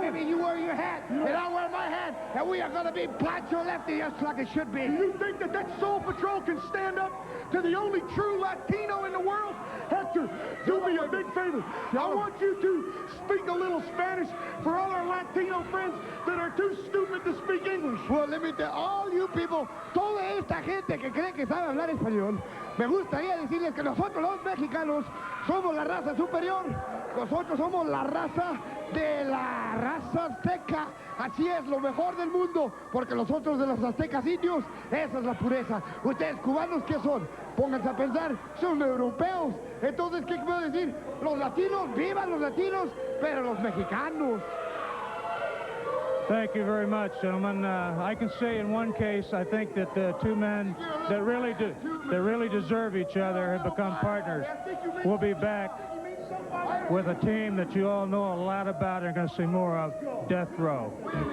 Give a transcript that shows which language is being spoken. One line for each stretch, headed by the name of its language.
English: Baby, you wear your hat, and I wear my hat, and we are going to be Pancho Lefty, just like it should be. Do you think that Soul Patrol can stand up to the only true Latino in the world? Hector, do me a big favor. I want you to speak a little Spanish for all our Latino friends that are too stupid to speak English. Well, let me tell all you people,
Spanish: toda esta gente que cree que sabe hablar español, me gustaría decirles que nosotros los mexicanos somos la raza superior. Nosotros somos la raza de la raza azteca. Así es, lo mejor del mundo, porque nosotros de los aztecas indios, esa es la pureza. Ustedes cubanos, ¿qué son? Pónganse a pensar, son europeos. Entonces, ¿qué puedo decir? Los latinos, vivan los latinos, pero los mexicanos.
English: Thank you very much, gentlemen. I can say in one case, I think that the two men that really deserve each other have become partners. We'll be back with a team that you all know a lot about and are going to see more of, Death Row.